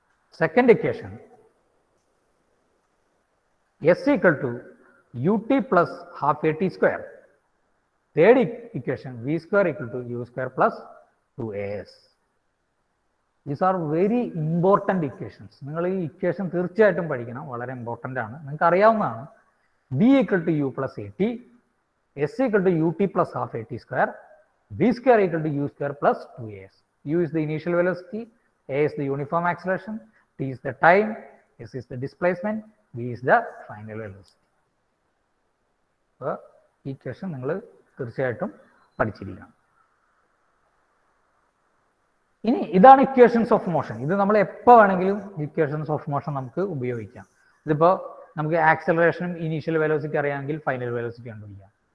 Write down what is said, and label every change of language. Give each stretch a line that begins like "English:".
English: Second equation, S equal to ut plus half AT square. Third equation, V square equal to U square plus 2AS. These are very important equations.
Malayalam: നിങ്ങൾ ഈ equation തീർച്ചയായിട്ടും പഠിക്കണം, വളരെ important ആണ്. നിങ്ങൾക്ക് അറിയാവുന്നതാണ്.
English: V equal to U plus AT, S equal to ut plus half AT square, V square equal to U square plus 2AS. U is the initial velocity, A is the uniform acceleration, T is the time, S is the displacement, V is the final velocity.
Malayalam: അപ്പോൾ ഈ equation നിങ്ങൾ തീർച്ചയായിട്ടും പഠിച്ചിരിക്കണം. ഇനി ഇതാണ് equations of motion. ഇത് നമ്മൾ എപ്പോൾ വേണമെങ്കിലും ഇക്വേഷൻസ് ഓഫ് മോഷൻ നമുക്ക് ഉപയോഗിക്കാം. ഇതിപ്പോൾ നമുക്ക് ആക്സലറേഷനും ഇനീഷ്യൽ വെലോസിറ്റി അറിയാമെങ്കിൽ ഫൈനൽ വെലോസിറ്റി കണ്ടുപിടിക്കാം.